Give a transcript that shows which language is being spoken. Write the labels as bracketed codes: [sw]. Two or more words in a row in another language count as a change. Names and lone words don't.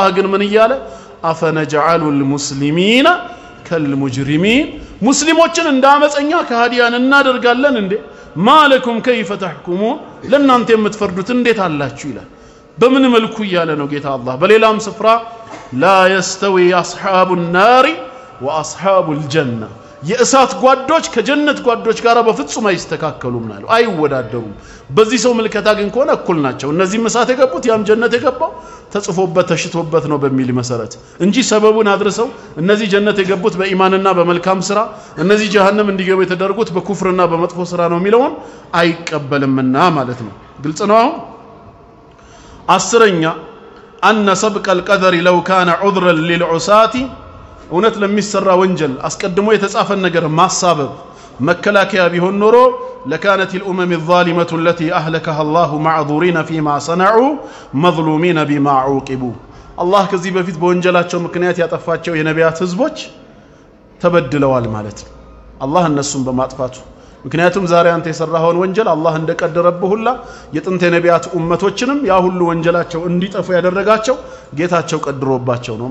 [am] ግን ምን ይያለ [ar] أفنجعل المسلمين كالمجرمين [am] ሙስሊሞችን እንዳመፀኛ ከሃዲያን እናደርጋለን እንዴ [ar] ما لكم كيف تحكمون [am] ለእናንተ የምትፈርዱት እንዴት አላችሁ ይላል በምን መልኩ ይያለ ነው ጌታ አላህ በሌላም ስፍራ [ar] لا يستوي اصحاب النار واصحاب الجنه [am] የእሳት ጓዶች ከጀነት ጓዶች ጋር በፍጹም አይስተካከሉም ማለት አይወዳደሩም በዚህ ሰው መልከታ ግን ከሆነ እኩል ናቸው እነዚህ እሳት የገቡት ያም ጀነት የገባው ተጽፎበት ተሽቶበት ነው በሚል መሰረት እንጂ ሰበቡን አድርሰው እነዚህ ጀነት የገቡት በኢማንና በመልካም ስራ እነዚህ ጀሃነም እንዲገቡ የተደረጉት በኩፍርና በመጥፎ ስራ ነው የሚለውን አይቀበልምና ማለት ነው ግልጽ ነው [ar] አስረኛ أن سبق القدر لو كان عذرا للعصاة [am] እውነት ለሚሰራ ወንጀል አስቀድሞ የተጻፈን ነገር ማሳበብ መከላከያ ቢሆን ኖሮ [ar] لكانت الامم الظالمه التي اهلكها الله معذورين فيما صنعوا مظلومين بما عوقبوا [am] الله ከዚህ በፊት በወንጀላቸው ምክንያት ያጠፋቸው የነቢያት ህዝቦች ተበድለዋል ማለት ነው አላህ እነሱን በማጥፋቱ ምክንያቱም ዛሬ አንተ የሰራኸውን ወንጀል አላህ እንደቀደረብህ ሁላ የጥንት የነቢያት ኡመቶችንም ያ ሁሉ ወንጀላቸው እንዲጠፉ ያደረጋቸው ጌታቸው ቀድሮባቸው ነው